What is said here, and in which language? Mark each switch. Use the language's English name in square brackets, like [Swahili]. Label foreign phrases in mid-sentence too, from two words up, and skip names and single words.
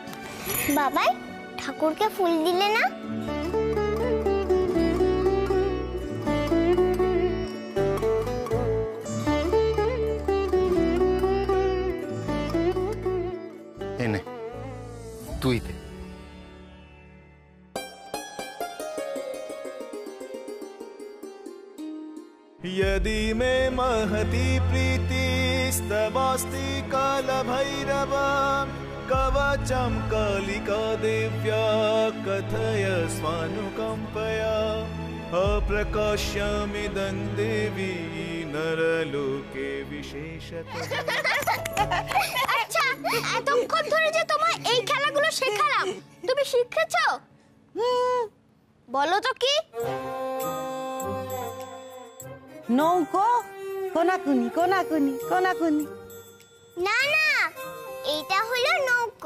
[Bangla] বাবাই, ঠাকুরকে ফুল দিলে না? এনে তুই দে। [Sanskrit] यदि मे महती प्रीतिस्तवास्ति कालभैरव कवचं कालिका दिव्या कथय स्वानुकम्पया अप्रकाश्यमिदं देवी नरलोके विशेषतः। [Bangla] আচ্ছা, এতক্ষণ ধরে যে তোমার এই খেলাগুলো শেখালাম, তুমি শিখেছো? বলো তো কি? নৌকো, কোনাকুনি কোনাকুনি কোনাকুনি। না না, এইটা হলো নৌকো।